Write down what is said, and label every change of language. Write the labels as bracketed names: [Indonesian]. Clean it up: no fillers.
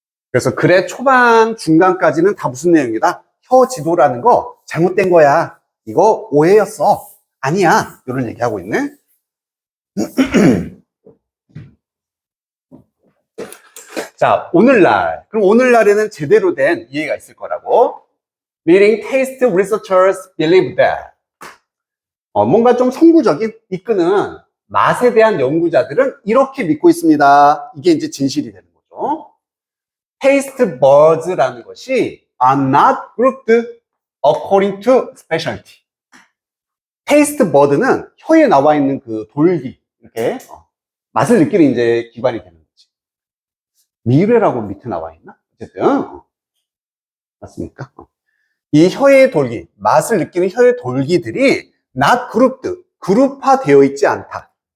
[Korean] 그래서 글의 초반, 중간까지는 다 무슨 내용이다? 혀 지도라는 거 잘못된 거야. 이거 오해였어. 아니야. 이런 얘기하고 있네. 자, 오늘날. 그럼 오늘날에는 제대로 된 이해가 있을 거라고. [English] Leading taste researchers believe that. [Korean] 뭔가 좀 선구적인 이끄는 맛에 대한 연구자들은 이렇게 믿고 있습니다. 이게 이제 진실이 되는 거죠. [English] Taste buds [Korean] 라는 것이 [English] are not grouped according to specialty. [Korean] Taste bud는 혀에 나와 있는 그 돌기, 이렇게 맛을 느끼는 이제 기관이 되는 거지. 미뢰라고 밑에 나와 있나? 어쨌든 맞습니까? 이 혀의 돌기, 맛을 느끼는 혀의 돌기들이 [English] not grouped, [Korean] 그룹화되어 있지 않다.